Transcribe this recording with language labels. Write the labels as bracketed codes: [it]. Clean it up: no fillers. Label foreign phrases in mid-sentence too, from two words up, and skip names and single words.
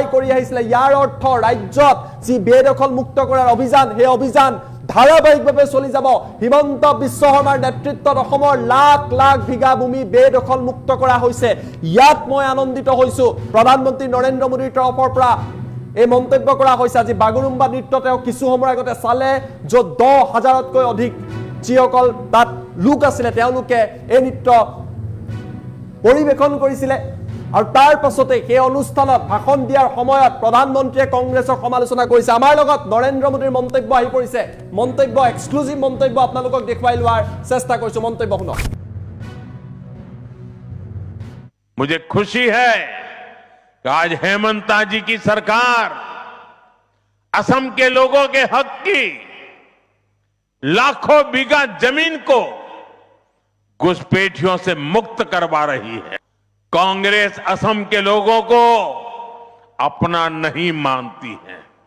[as] কৰি আহিছিল ইয়াৰ অৰ্থ ৰাজ্যত যি বেদখল মুক্ত কৰাৰ অভিযান সেই অভিযান ধাৰাবাহিকভাৱে চলি যাব হিমন্ত বিশ্ব শৰ্মাৰ নেতৃত্বত অসমৰ লাখ লাখ বিঘা ভূমি বেদখল মুক্ত কৰা হৈছে ইয়াত মই আনন্দিত হৈছো প্ৰধানমন্ত্ৰী নৰেন্দ্ৰ মোদীৰ তৰফৰ পৰা এই মন্তব্য কৰা হৈছে আজি বাগুৰুম্বা নৃত্য তেওঁ কিছু সময় আগতে চালে য'ত 10,000তকৈ অধিক যিসকল তাত লোক আছিলে তেওঁলোকে এই নৃত্য পৰিৱেশন কৰিছিলে আৰু তাৰ পাছতে সেই অনুষ্ঠানত ভাষণ দিয়াৰ সময়ত প্ৰধানমন্ত্ৰীয়ে কংগ্ৰেছক সমালোচনা কৰিছে আমাৰ লগত নৰেন্দ্ৰ মোদীৰ মন্তব্য আহি পৰিছে মন্তব্য এক্সক্লুসিভ মন্তব্য আপোনালোকক দেখুৱাই লোৱাৰ চেষ্টা কৰিছো মন্তব্য শুনক [hi] मुझे खुशी है कि आज हेमंत जी की सरकार असम के लोगों के हक की लाखों बीघा जमीन को घुसपैठियों से मुक्त करवा रही है कांग्रेस असम के लोगों को अपना नहीं मानती है